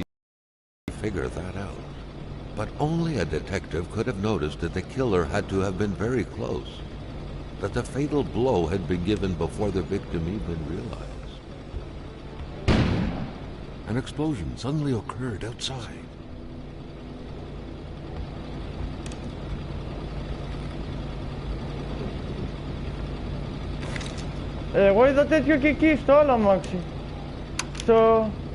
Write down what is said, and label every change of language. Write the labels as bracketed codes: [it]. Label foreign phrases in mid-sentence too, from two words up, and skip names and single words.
[en] figure that out. But only a detective could have noticed that the killer had to have been very close. That the fatal blow had been given before the victim even realized. An explosion suddenly occurred outside. [el] Εγώ είδα τέτοιο και εκεί στο άλλο αμάξι. Στο...